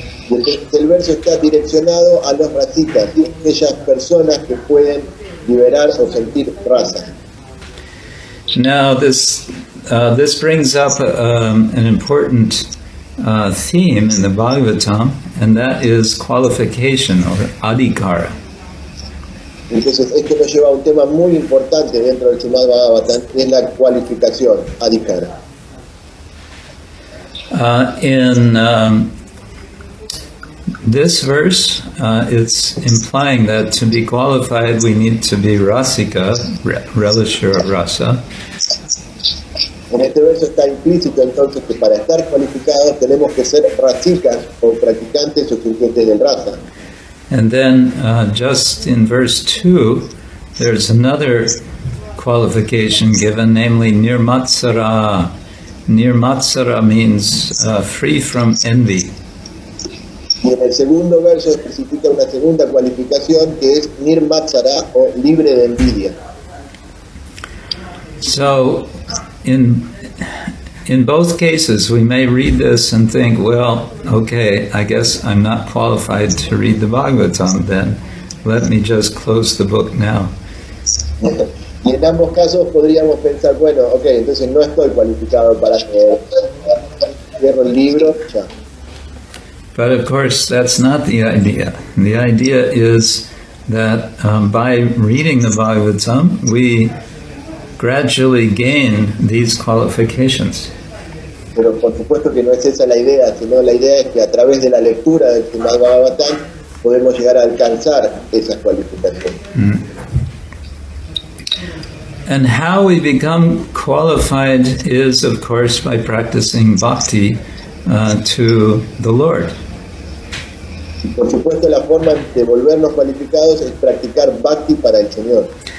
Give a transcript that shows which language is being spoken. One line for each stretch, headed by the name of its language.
Spanish: El verso está direccionado a los rasikas, aquellas personas que pueden liberar o sentir rasa.
English: Now this brings up an important theme in the Bhagavatam, and that is qualification or adhikara.
Spanish: Entonces esto nos lleva a un tema muy importante dentro del Srimad-Bhagavatam, que es la cualificación, adhikara.
English: In this verse, it's implying that to be qualified we need to be rasika, relisher of rasa.
Spanish: En este verso está implícito entonces que para estar cualificados tenemos que ser rasikas o practicantes o surgientes del rasa.
English: And then just in verse 2, there's another qualification given, namely nirmatsara. Nirmatsara means free from envy.
Spanish: Y en el segundo verso especifica una segunda cualificación que es nirmatsara o libre de envidia.
English: So, in both cases, we may read this and think, well, okay, I guess I'm not qualified to read the Bhagavatam then. Let me just close the book now.
Spanish: Y en ambos casos podríamos pensar, bueno, ok, entonces no estoy cualificado para leer. Cierro el libro, ya.
English: But of course, that's not the idea. The idea is that by reading the Bhagavatam, we gradually gain these qualifications.
Spanish: Pero por supuesto que no es esa la idea, sino la idea es que a través de la lectura del Srimad-Bhagavatam podemos llegar a alcanzar esas cualificaciones.
English: And how we become qualified is, of course, by practicing bhakti to the Lord.
Spanish: Y por supuesto la forma de volvernos cualificados es practicar bhakti para el Señor.